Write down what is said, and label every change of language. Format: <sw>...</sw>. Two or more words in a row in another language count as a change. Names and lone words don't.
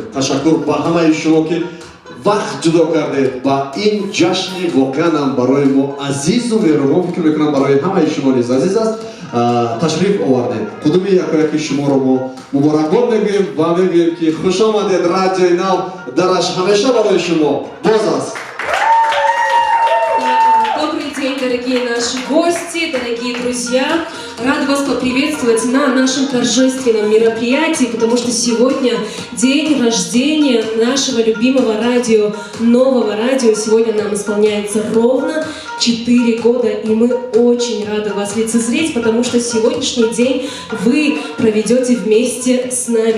<tg>Ташаккур ба ҳамаи шумо ки вақт ҷудо кардед ба ин ҷашни воқеан барои мо азизу меҳрубон, фикр мекунам барои ҳамаи шумо низ азиз аст. Ташриф овардед. Кудуми якояки шуморо мо муборакбод мегӯем ва мегӯем ки хуш омадед. Радиои Нав дараш ҳамеша барои шумо боз аст.</tg> <ru>Добрый день, дорогие наши гости, дорогие друзья. Рад вас поприветствовать на нашем торжественном мероприятии, потому что сегодня день рождения нашего любимого радио, нового радио. Сегодня нам исполняется ровно 4 года, и мы очень рады вас лицезреть, потому что сегодняшний день вы проведете вместе с нами.</ru>